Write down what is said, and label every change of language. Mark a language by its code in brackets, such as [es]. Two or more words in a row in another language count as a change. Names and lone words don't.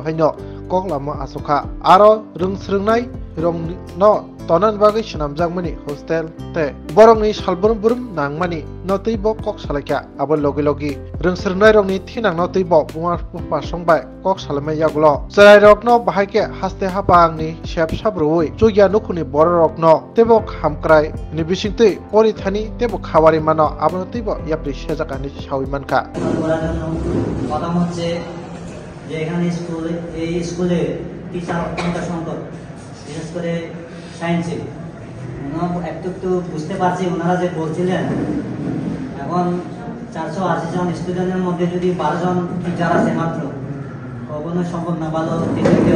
[trp] haino kok lama asoka aro rung srungnai rong no tonan bagi shenamjang mani hostel te borong ni salbun burum nangmani notui bo kok salakya abo logi logi rung srungnai rong ni thinang notui bo buma bupa songbai kok salame yaglo sarai rok no bahake haste hapang ni shep sabrui chugya nukuni bor rok no tebo hamkrai ni bisingtui pori thani tebo khawari mano abo tibo yapri sejakani sawi manka [bn] কথা হচ্ছে যে এখানে স্কুলে টিচার সংখ্যা সংকট বিশেষ করে সায়েন্সে একটু বুঝতে পারছি ওনারা যে বলছিলেন এখন 480 জন স্টুডেন্টের মধ্যে যদি 12 জন টিচার আছে মাত্র কখনো সম্ভব না ভালো টিচার দেওয়া।